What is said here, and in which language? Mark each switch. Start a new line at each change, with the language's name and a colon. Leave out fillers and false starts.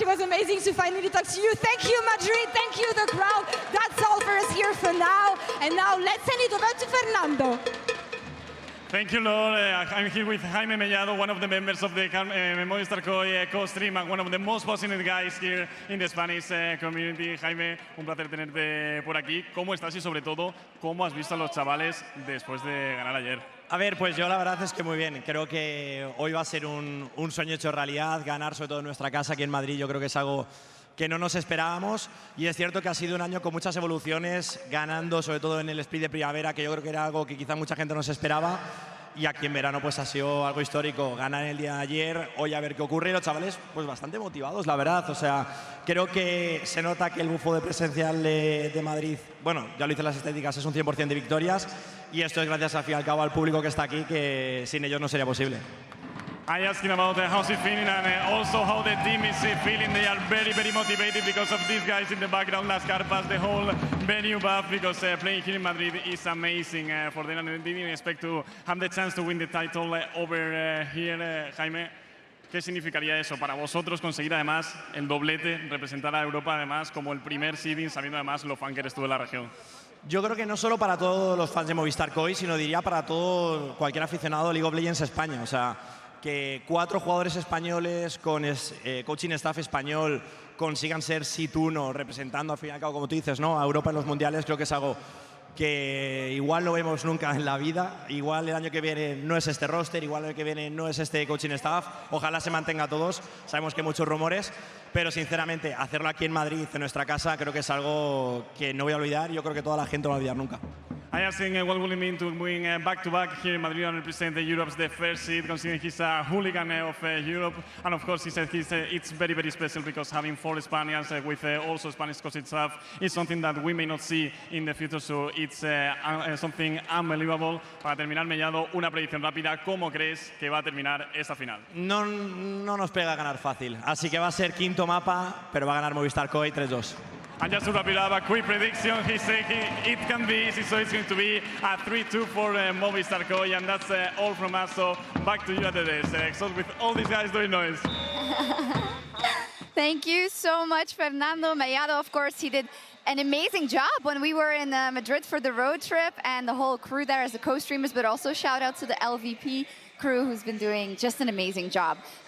English: It was amazing to finally talk to you. Thank you, Madrid. Thank you, the crowd. That's all for us here for now. And now let's send it over to Fernando. Thank you, Lord. I'm here with Jaime Mellado, one of the members of the Movistar co-stream and one of the most passionate guys here in the Spanish community.
Spanish: Jaime, un placer tenerte por aquí. ¿Cómo estás y sobre todo, cómo has visto a los chavales después de ganar ayer? A ver, pues yo la verdad es que muy bien. Creo que hoy va a ser un sueño hecho realidad. Ganar sobre todo en nuestra casa aquí en Madrid yo creo que es algo que no nos esperábamos. Y es cierto que ha sido un año con muchas evoluciones, ganando sobre todo en el split de primavera, que yo creo que era algo que quizá mucha gente no se esperaba. Y aquí en verano pues ha sido algo histórico. Ganar el día de ayer, hoy a ver qué ocurre. Y los chavales pues bastante motivados, la verdad. O sea, creo que se nota que el bufo de presencial de Madrid, bueno, ya lo hice en las estadísticas, es un 100% de victorias. Y esto es gracias al fin y al cabo al público que está aquí, que sin ellos no sería posible.
English: I asked him about how's he feeling and also how the team is feeling. They are very, very motivated because of these guys in the background, Las Carpas, the whole venue buff, because playing here in Madrid is amazing for them and they didn't expect to have the chance to win the title over here, Jaime.
Spanish: ¿Qué significaría eso para vosotros conseguir además el doblete, representar a Europa además como el primer seeding, sabiendo además lo fan que eres tú de la región? Yo creo que no solo para todos los fans de Movistar COI, sino diría para todo cualquier aficionado a League of Legends España. O sea, que 4 jugadores españoles con coaching staff español consigan ser Seed 1 representando al fin y al cabo, como tú dices, ¿no?, a Europa en los mundiales, creo que es algo que igual no vemos nunca en la vida. Igual el año que viene no es este roster, igual el que viene no es este coaching staff. Ojalá se mantenga todos. Sabemos que hay muchos rumores, pero sinceramente hacerlo aquí en Madrid, en nuestra casa, creo que es algo que no voy a olvidar y yo creo que toda la gente no va a olvidar nunca.
English: I asked him what will it mean to win back-to-back here in Madrid and represent Europe's the first seed, considering he's a hooligan of Europe. And of course, he said it's very, very special because having 4 Spaniards with also Spanish coaching staff is something that we may not see in the future. So it's something unbelievable.
Spanish: Para terminar, Mellado, una predicción rápida. ¿Cómo crees que va a terminar esta final? No nos pega a ganar fácil. Así que va a ser quinto mapa, pero va a ganar Movistar COI 3-2.
English: And just to wrap it up, a quick prediction. He said it can be easy, so it's going to be a 3-2 for Movistar Koi, and that's all from us. So back to you at the desk. So with all these guys doing noise. Thank you so much, Fernando Mellado. Of course, he did an amazing job when we were in Madrid for the road trip, and the whole crew there as the co-streamers, but also shout out to the LVP crew who's been doing just an amazing job.